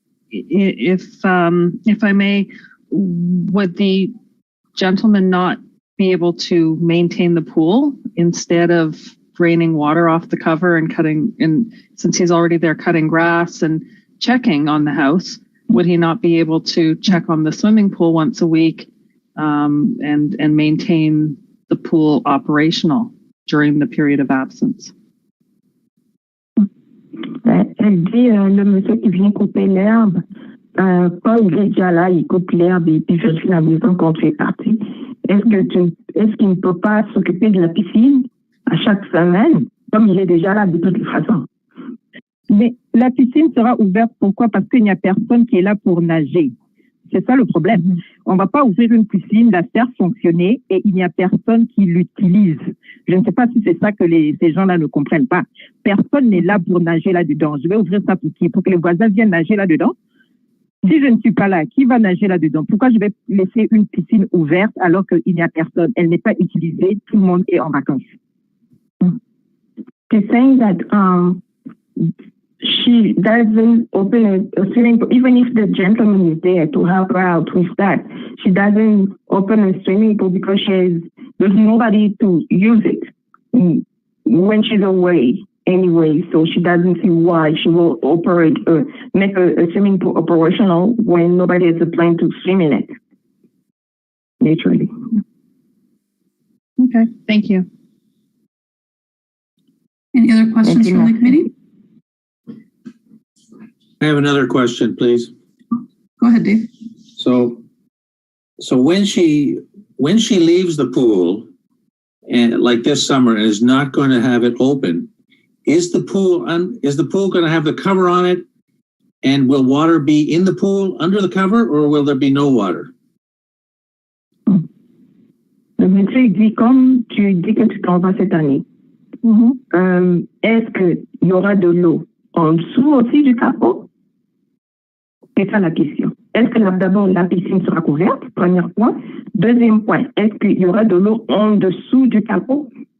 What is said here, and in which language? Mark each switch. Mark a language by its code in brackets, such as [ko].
[en] If I may, would the gentleman not be able to maintain the pool instead of draining water off the cover and since he's already there cutting grass and checking on the house, would he not be able to check on the swimming pool once a week and maintain the pool operational during the period of absence? [fr] Elle dit, le monsieur qui vient couper l'herbe, quand il est déjà là, il coupe l'herbe et puis je suis à la maison quand tu es parti. Est-ce qu'il ne peut pas s'occuper de la piscine à chaque semaine, comme il est déjà là de toute façon? Mais la piscine sera ouverte, pourquoi? Parce qu'il n'y a personne qui est là pour nager. C'est ça le problème. On ne va pas ouvrir une piscine, la faire fonctionner et il n'y a personne qui l'utilise. Je ne sais pas si c'est ça que ces gens-là ne comprennent pas. Personne n'est là pour nager là-dedans. Je vais ouvrir ça pour qui? Pour que les voisins viennent nager là-dedans? Si je ne suis pas là, qui va nager là-dedans? Pourquoi je vais laisser une piscine ouverte alors qu'il n'y a personne? Elle n'est pas utilisée, tout le monde est en vacances. [en] She's saying that she doesn't open a swimming pool, even if the gentleman is there to help her out with that. She doesn't open a swimming pool because there's nobody to use it when she's away anyway. So she doesn't see why she will make a swimming pool operational when nobody has a plan to swim in it. Naturally. Okay, thank you. Any other questions from the committee? I have another question, please. Go ahead, Dave. So when she leaves the pool, and like this summer, and is not going to have it open, is the pool going to have the cover on it? And will water be in the pool under the cover, or will there be no water? [fr] Le monsieur dit, comme tu dis que tu t'en vas cette année, est-ce qu'il y aura de l'eau en dessous aussi du capot? C'est ça la question. Est-ce que d'abord la piscine sera couverte? Premier point. Deuxième point, est-ce qu'il y aura de l'eau en dessous du capot?